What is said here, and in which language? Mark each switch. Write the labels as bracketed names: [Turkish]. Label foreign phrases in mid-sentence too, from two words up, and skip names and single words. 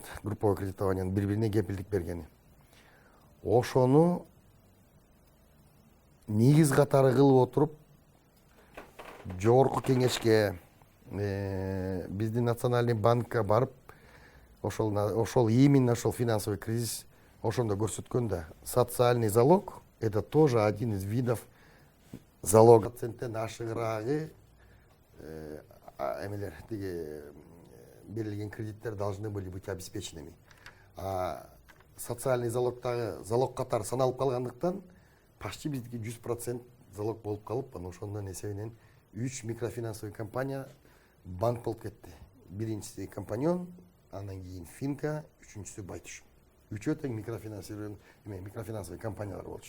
[Kyrgyz] Групповой кредитованиянын бири-бирине кепилдик бергени. Ошону негиз катары кылып отуруп жогорку кеңешке, биздин национальный банкка барып, ошол именно ошол [Russian] финансовый кризис [Kyrgyz] ошондо көрсөткөн да. [Russian] Социальный залог — это тоже один из видов залога. [Kyrgyz] Проценттен ашыгыраагы эмелер тиги берилген кредиттер [Russian] должны были быть обеспеченными. [Kyrgyz] А социальный залогтагы залог катары саналып калгандыктан почти биздики 100% залог болуп калып, анан ошондон эсебинен 3 микрофинансовый компания банк болуп кетти. Биринчиси Компаньон, андан кийин Финка, үчүнчүсү Байтуш. Үчөө тең микрофинансовый компаниялар болчу.